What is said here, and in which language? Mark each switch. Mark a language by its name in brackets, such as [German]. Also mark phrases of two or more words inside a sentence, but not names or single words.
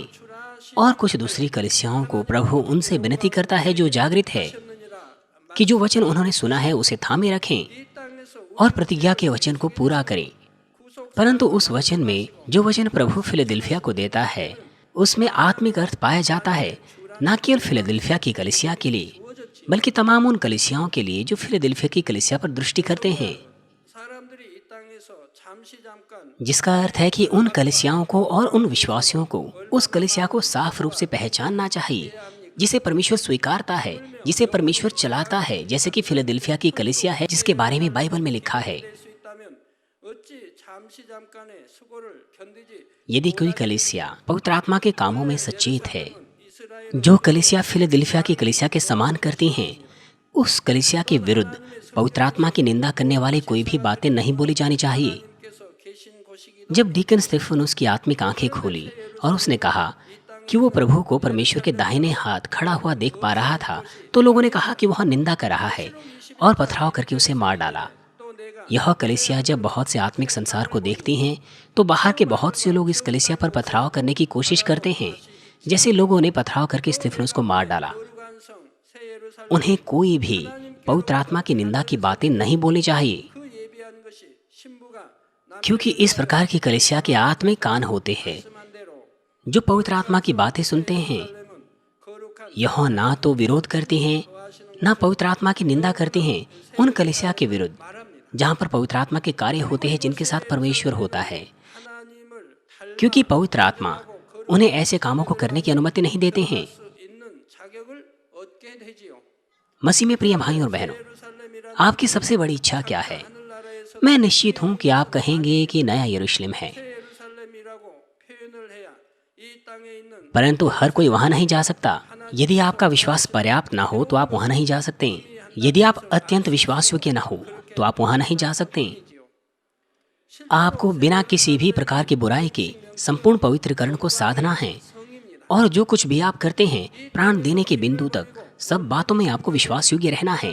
[Hindi] और कुछ दूसरी कलीसियाओं को प्रभु उनसे विनती करता है जो जागृत है कि जो वचन उन्होंने सुना है उसे थामे रखें और प्रतिज्ञा के वचन को पूरा करें। परंतु उस वचन में जो वचन प्रभु फिलदिल्फिया को देता है उसमें आत्मिक अर्थ पाया जाता है, न केवल फिलदिल्फिया की कलीसिया के लिए बल्कि तमाम उन कलीसियाओं के लिए जो फिलदिल्फिया की कलीसिया पर दृष्टि करते हैं, [Korean] 사람들이 이 땅에서 잠시 잠깐 [Hindi] जिसका अर्थ है कि उन कलीसियाओं को और उन विश्वासियों को उस कलीसिया को साफ रूप से पहचानना चाहिए जिसे परमेश्वर स्वीकारता है, जिसे परमेश्वर चलाता है, जैसे कि फिलदिल्फिया की कलीसिया है जिसके बारे में बाइबल में लिखा है। [Korean] 될 수 있다면 어찌 잠시 잠깐의 수고를 견디지 [Hindi] यदि कोई कलीसिया पवित्र आत्मा के कामों में सचेत है, [Korean] 이스라엘 [Hindi] जो कलीसिया फिलदिल्फिया की कलीसिया के समान करती हैं, उस कलीसिया के विरुद्ध पवित्र आत्मा की निंदा करने वाली कोई भी बातें नहीं बोली जानी चाहिए। [Korean] 께서 계신 곳이기도 [Hindi] जब डीकन स्टेफन उसकी आत्मिक आंखें खोली और उसने कहा कि वो प्रभु को परमेश्वर के दाहिने हाथ खड़ा हुआ देख पा रहा था, तो लोगों ने कहा कि वह निंदा कर रहा है और पथराव करके उसे मार डाला। [Korean] 또 내가 [Hindi] यह कलीसिया जब बहुत से आत्मिक संसार को देखती हैं तो बाहर के बहुत से लोग इस कलीसिया पर पथराव करने की कोशिश करते हैं, जैसे लोगों ने पथराव करके स्टेफनस को मार डाला। [Korean] 거룩한 성 새 예루살렘 [Hindi] उन्हें कोई भी पवित्र आत्मा की निंदा की बातें नहीं बोलनी चाहिए, [Korean] 그 예비한 것이 신부가 [Hindi] क्योंकि इस प्रकार की कलीसिया के आत्मिक कान होते हैं [Korean] 말씀한 대로 [Hindi] जो पवित्र आत्मा की बातें सुनते हैं। [Korean] 예루살렘은 거룩한 [Hindi] यह ना तो विरोध करते हैं ना पवित्र आत्मा की निंदा करते हैं उन कलीसिया के विरुद्ध [Korean] 말합니다. [Hindi] जहाँ पर पवित्र आत्मा के कार्य होते हैं जिनके साथ परमेश्वर होता है, [Korean] 하나님을 닮아 [Hindi] क्योंकि पवित्र आत्मा उन्हें ऐसे कामों को करने की अनुमति नहीं देते हैं। [Korean] 수 있는 자격을 얻게 되지요. [Hindi] मसीह में प्रिय भाई और बहनों, [Korean] 예루살렘이란 [Hindi] आपकी सबसे बड़ी इच्छा क्या है? [Korean] 하늘나라에서 [Hindi] मैं निश्चित हूँ कि आप कहेंगे कि नया यरूशलेम है, [Korean] 새 예루살렘이라고 표현을 해야 이 땅에 있는 [Hindi] परंतु हर कोई वहाँ नहीं जा सकता। यदि आपका विश्वास पर्याप्त ना हो तो आप वहाँ नहीं जा सकते। यदि आप अत्यंत विश्वास योग्य ना हो तो आप वहाँ नहीं जा सकते। आपको बिना किसी भी प्रकार की बुराई के संपूर्ण पवित्रीकरण को साधना है, और जो कुछ भी आप करते हैं प्राण देने के बिंदु तक सब बातों में आपको विश्वास योग्य रहना है।